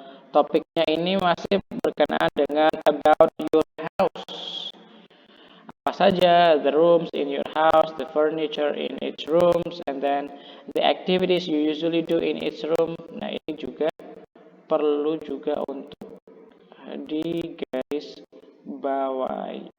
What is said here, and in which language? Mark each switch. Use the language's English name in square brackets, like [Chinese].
[Indonesian] Topiknya ini masih berkenaan dengan [English] about your house. [Indonesian] Apa saja [English] the rooms in your house, the furniture in each rooms, and then the activities you usually do in each room. [Indonesian] Nah, ini juga perlu juga untuk digaris bawahi.